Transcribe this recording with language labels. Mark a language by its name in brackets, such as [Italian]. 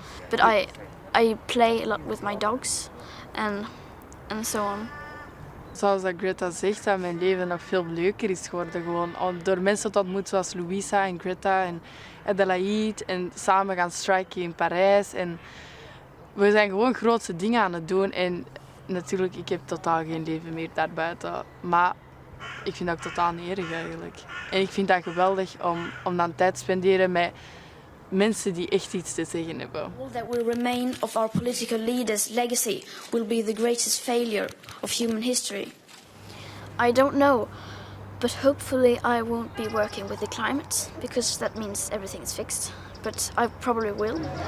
[English] But I play a lot with my dogs and so on. [Dutch] Zoals dat Greta zegt, dat mijn leven nog veel leuker is geworden. Gewoon door mensen te ontmoeten zoals Louisa en Greta en Adelaide. En samen gaan striken in Parijs. En we zijn gewoon grootse dingen aan het doen. En natuurlijk, ik heb totaal geen leven meer daarbuiten. Maar ik vind dat ook totaal niet erg eigenlijk. En ik vind dat geweldig om dan tijd te spenderen met mensen die echt iets te zeggen hebben. [English] All that will remain of our political leaders' legacy will be the greatest failure of human history. I don't know, but hopefully I won't be working with the climate, because that means everything is fixed. But I probably will.